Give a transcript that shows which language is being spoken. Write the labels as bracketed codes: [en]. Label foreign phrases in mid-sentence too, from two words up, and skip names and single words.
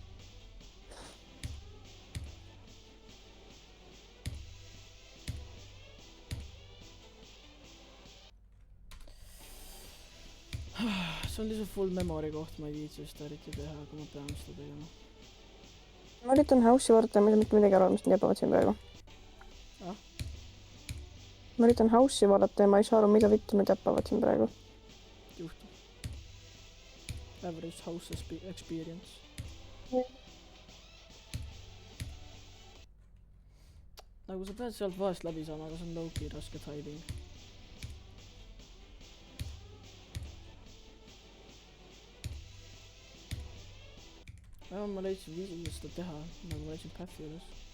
[et] See on lihtsalt [en] full memory [et] koht, ma ei viitsi seda eriti teha, aga ma pean seda tegema. Ma üritan house'i vaadata, ma ei saa mitte midagi aru, mis need jääbavad siin praegu. Ah? Ma üritan house'i vaadata ja ma ei saa aru, mida vittu nad jäppavad siin praegu. Juhtub. [en] Average house experience. [et] Nagu sa pead sealt vahest läbi saama, aga see on low-key raske timing. Ma leidsin viisi, kuidas seda teha, nagu ma leidsin path'i üles.